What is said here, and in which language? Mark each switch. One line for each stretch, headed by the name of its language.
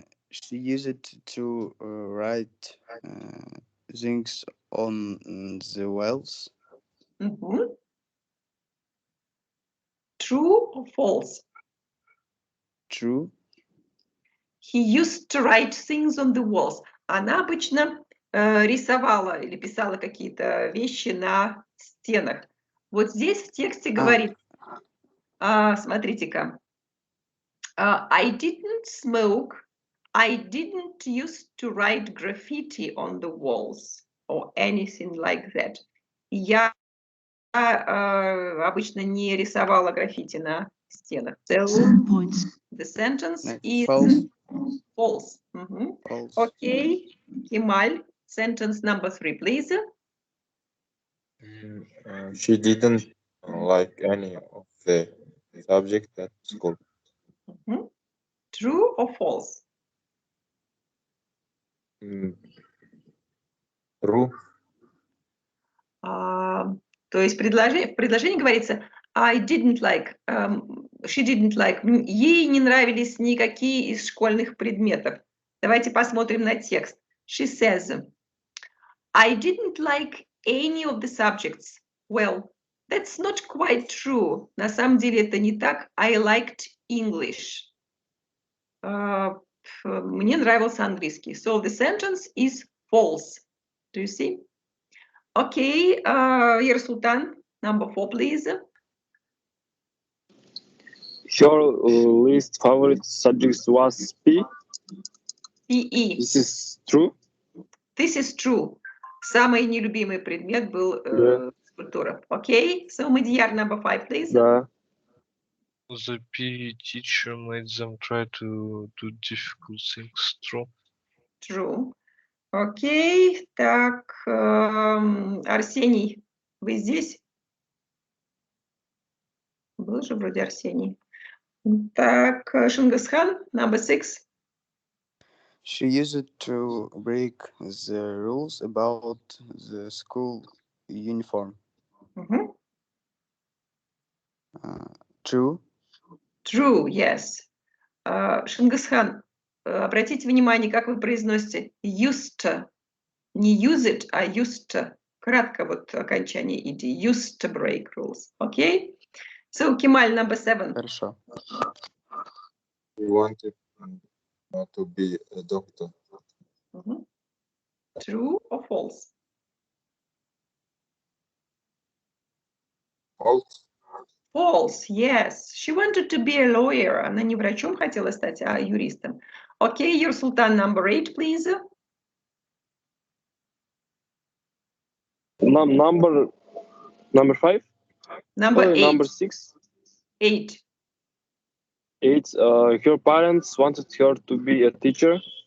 English: She used it to write things on the walls. True or false? True. He used to write things on the walls.
Russian: Она обычно рисовала или писала какие-то вещи на стенах. Вот здесь в тексте говорит, смотрите-ка,
English: I didn't smoke, I didn't used to write graffiti on the walls or anything like that.
Russian: Я обычно не рисовала граффити на стенах.
English: So, the sentence is false. False. Okay, Kemal, sentence number 3, please. She didn't like any of the subjects at school. True or false? True.
Russian: То есть в предложении говорится
English: I didn't like, she didn't like,
Russian: ей не нравились никакие из школьных предметов. Давайте посмотрим на текст.
English: She says, I didn't like any of the subjects. Well, that's not quite true.
Russian: На самом деле это не так.
English: I liked English.
Russian: Мне нравился английский.
English: So the sentence is false. Do you see? Okay, Yersultan, number 4, please. Her least favorite subject was PE. PE. This is true? This is true.
Russian: Самый нелюбимый предмет был физкультура.
English: Okay, so Madiyar, number 5, please.
Russian: Да.
English: The PE teacher made them try to do difficult things. True. True.
Russian: Окей, так, Арсений, вы здесь? Был же вроде Арсений. Так, Шингисхан,
English: number 6. She used to break the rules about the school uniform. True? True, yes.
Russian: Шингисхан, обратите внимание, как вы произносите used to. Не use it, а used to. Кратко вот окончание ed.
English: Used to break rules. Okay? So, Kemal, number 7.
Russian: Хорошо.
English: He wanted to be a doctor. True or false? False. False, yes. She wanted to be a lawyer.
Russian: Она не врачом хотела стать, а юристом.
English: Okay, your Sultan, number 8, please. Number 5? Number 8. Number 6? 8. 8. Her parents wanted her to be a teacher.